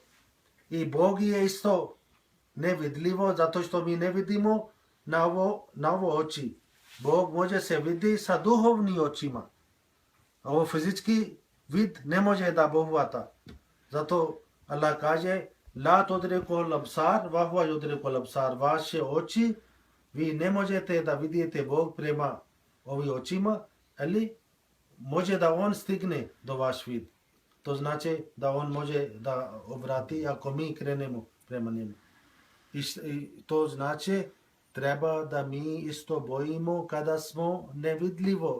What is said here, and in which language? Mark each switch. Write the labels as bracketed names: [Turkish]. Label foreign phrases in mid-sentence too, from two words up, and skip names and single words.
[Bosnian] I Bog je isto nevidljivo zato što mi ne vidimo na ovo oči. Bog može se vidi sa duhovnim očima. A ovo fizički vid ne može da Bog hvata. Zato Allah kaže [Arabic] لا تدركه الأبصار وهو يدرك الأبصار. [Bosnian] Vaše oči, vi ne možete da vidite Bog prema ovim očima, ali može da on stigne do vaš vid. To znači da on može da obrati ako mi krenemo prema njemu. I to znači treba da mi isto bojimo kada smo nevidljivo.